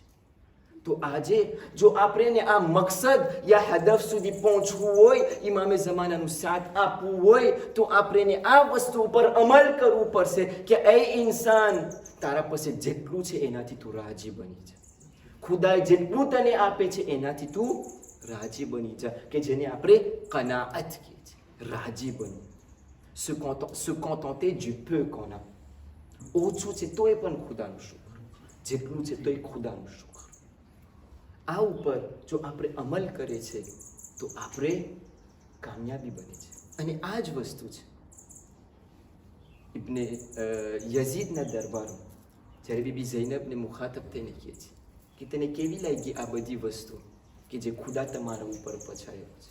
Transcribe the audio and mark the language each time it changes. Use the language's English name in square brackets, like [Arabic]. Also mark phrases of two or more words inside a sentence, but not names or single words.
[Gujarati] તો આજે જો આપણે આ મકસદ યા હદફ સુધી પહોંચવું હોય, ઇમામે ઝમાનાનું સાથ આપવું હોય, તો આપણે આ વસ્તુ ઉપર અમલ કરવું પડશે કે એ ઇન્સાન તારા પાસે જેટલું છે એનાથી તું રાજી બની જાય. ખુદાએ જેટલું તને આપે છે એનાથી તું રાજી બની જા, કે જેને આપણે કનાઅત કહીએ છીએ, રાજી બનવું, [French] se contenter du peu qu'on a. [Gujarati] ઓછું છે તોય પણ ખુદાનું શુક્ર, જેટલું છે તોય ખુદાનું શુક્ર. આ ઉપર જો આપણે અમલ કરીએ છીએ તો આપણે કામયાબી બને છે. અને આ જ વસ્તુ છે ઇબ્ને યઝીદના દરબારમાં જ્યારે બીબી ઝૈનબને મુખાતબ થઈને કહે છે કે તને કેવી લાગી આ બધી વસ્તુ કે જે ખુદા તમારા ઉપર પછાયો છે?